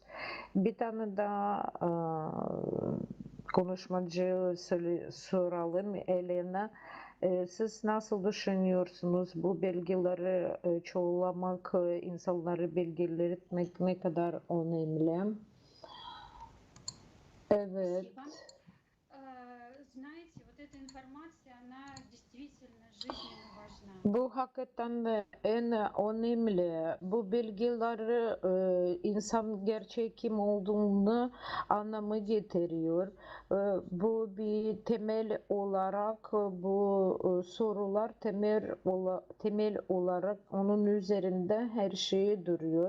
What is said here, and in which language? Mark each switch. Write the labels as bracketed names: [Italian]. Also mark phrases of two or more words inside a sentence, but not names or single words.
[Turkish] Bir tane daha konuşmacı soralım. Elena, siz nasıl düşünüyorsunuz bu bilgileri çoğulamak, insanları bilgilendirmek ne kadar önemli? Evet. [Russian] Знаете, вот эта информация, она действительно жизненно важна. [Turkish] Bu hakikaten en önemli. Bu bilgileri insan gerçek kim olduğunu anlamı getiriyor. Bu bir temel olarak bu sorular temel olarak onun üzerinde her şey duruyor.